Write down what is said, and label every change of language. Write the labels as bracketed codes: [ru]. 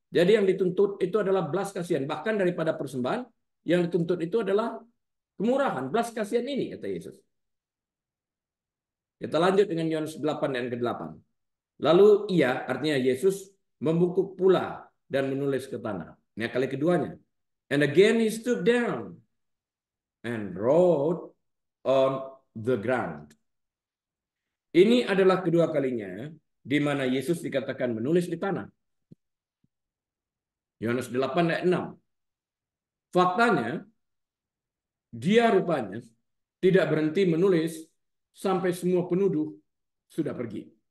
[id] Jadi yang dituntut itu adalah belas kasihan. Bahkan daripada persembahan, yang dituntut itu adalah kemurahan. Belas kasihan ini, kata Yesus. Kita lanjut dengan Yohanes 8 dan ke-8. Lalu ia, artinya Yesus, membungkuk pula dan menulis ke tanah. Ini kali keduanya. [en] And again he stooped down and wrote on the ground. [id] Ini adalah kedua kalinya di mana Yesus dikatakan menulis di tanah. Yohanes 8 ayat 6. Faktanya, dia rupanya tidak berhenti menulis sampai semua penuduh sudah pergi.